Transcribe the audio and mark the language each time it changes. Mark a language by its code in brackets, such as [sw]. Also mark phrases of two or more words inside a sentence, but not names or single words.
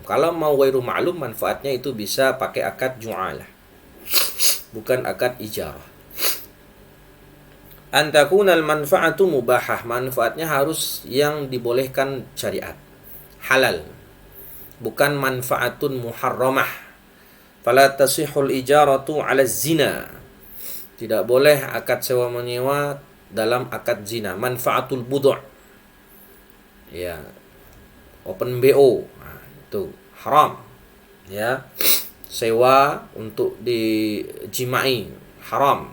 [id] Kalau mau [ar] غير معلوم, [id] manfaatnya itu bisa pakai akad ju'alah, bukan akad ijarah. [ar] أن تكون المنفعة مباحة, [id] manfaatnya harus yang dibolehkan syariat, halal, bukan [ar] منفعة محرمة. فلا تصح الإجارة على الزنا. [id] Tidak boleh akad sewa menyewa dalam akad zina. [ar] منفعة البضع'. Ya. [en] Open BO. [id] Nah, itu haram. Ya. Sewa untuk dijimai haram.